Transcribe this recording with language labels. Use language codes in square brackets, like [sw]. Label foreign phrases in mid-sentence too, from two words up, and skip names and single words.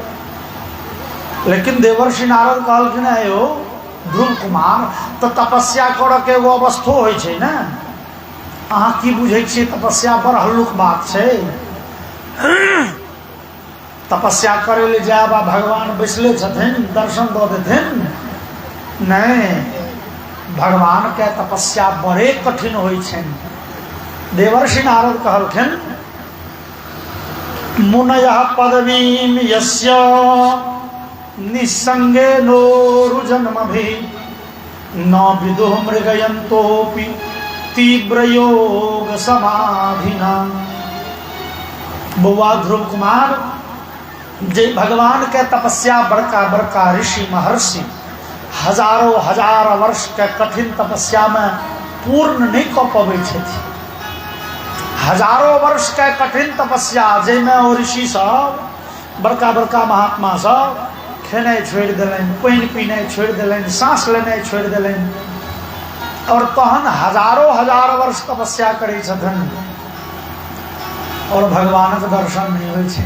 [mai] लेकिन देवर्षि नारद कहलखिन यौ ध्रुव कुमार तो तपस्या कर के एगो अवस्थो होइ छै ने, अहाँ की बुझै छियै तपस्या बड़ हल्लुक बात छै। तपस्या करे ले जायब आ भगवान बैसले छथिन दर्शन दऽ देथिन, नहीं भगवान के तपस्या बड़े कठिन होइ छनि। देवर्षि नारद कहलखिन [sa] मुनयः पदवीं यस्य निसंगे नोरुजन्मभि न विदुः मृगयन्तोऽपि तीव्र योग समाधिना। [mai] बउआ ध्रुव कुमार जे भगवान के तपस्या बड़का बड़का ऋषि महर्षि हजारों हजार वर्ष के कठिन तपस्या में पूर्ण नहीं कऽ पबै छथिन। हजारों वर्ष के कठिन तपस्या जाहिमे ओ ऋषि सब बड़का बड़का महात्मा सब खेनाइ छोड़ि देलनि, पानि पीनाइ छोड़ि देलनि, सांस लेनाइ छोड़ि देलनि और तहन हजारों हजार वर्ष तपस्या करै छथिन और भगवानक दर्शन नहीं होइ छै।